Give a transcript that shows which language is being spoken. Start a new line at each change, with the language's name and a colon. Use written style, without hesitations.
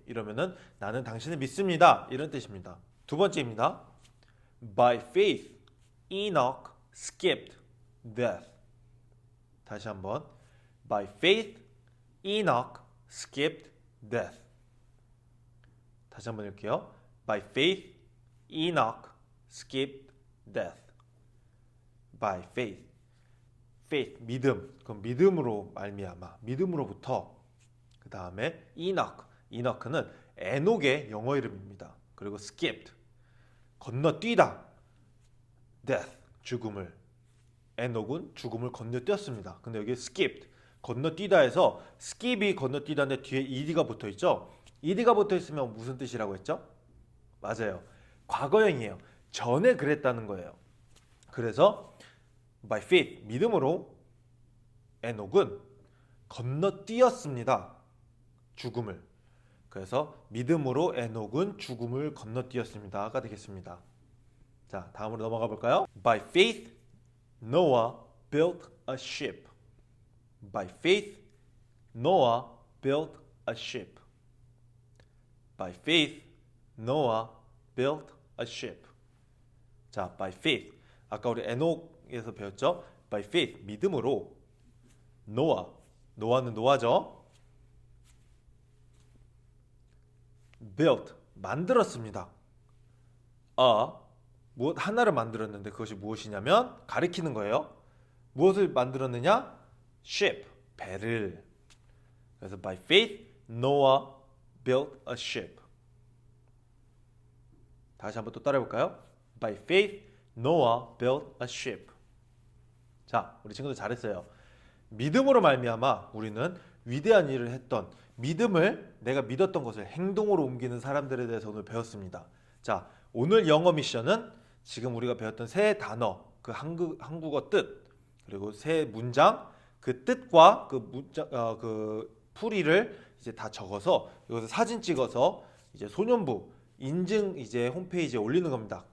Korean: 이러면은 나는 당신을 믿습니다. 이런 뜻입니다. 두 번째입니다.
English: By faith, Enoch skipped death.
Korean: 다시 한번.
English: By faith, Enoch skipped death.
Korean: 다시 한번 읽을게요.
English: By faith, Enoch skipped death. By faith. faith, 믿음.
Korean: 그럼 믿음으로 말미암아. 믿음으로부터. 그 다음에 Enoch. Enoch는 에녹의 영어 이름입니다. 그리고 skipped. 건너뛰다. death. 죽음을. 에녹은 죽음을 건너뛰었습니다. 근데 여기 skipped. 건너뛰다 해서 skip이 건너뛰다인데 뒤에 ed가 붙어 있죠. ed가 붙어 있으면 무슨 뜻이라고 했죠? 맞아요. 과거형이에요. 전에 그랬다는 거예요. 그래서 by faith, 믿음으로 에녹은 건너뛰었습니다. 죽음을. 그래서 믿음으로 에녹은 죽음을 건너뛰었습니다가 되겠습니다. 자, 다음으로 넘어가 볼까요?
English: By faith, Noah built a ship. By faith, Noah built a ship. By faith, Noah built a ship. 자, by faith.
Korean: 아까 우리 에녹에서 배웠죠? By faith, 믿음으로 노아는 노아죠?
English: built, 만들었습니다. a
Korean: 무엇 하나를 만들었는데 그것이 무엇이냐면 가리키는 거예요. 무엇을 만들었느냐? ship, 배를.
English: 그래서 by faith Noah built a ship.
Korean: 다시 한번 또 따라해 볼까요?
English: By faith Noah built a ship.
Korean: 자, 우리 친구들 잘했어요. 믿음으로 말미암아 우리는 위대한 일을 했던, 믿음을, 내가 믿었던 것을 행동으로 옮기는 사람들에 대해서 오늘 배웠습니다. 자, 오늘 영어 미션은 지금 우리가 배웠던 세 단어, 그 한국어 뜻, 그리고 세 문장, 그 뜻과 그 문장, 그 풀이를 이제 다 적어서 이것을 사진 찍어서 이제 소년부 인증 이제 홈페이지에 올리는 겁니다.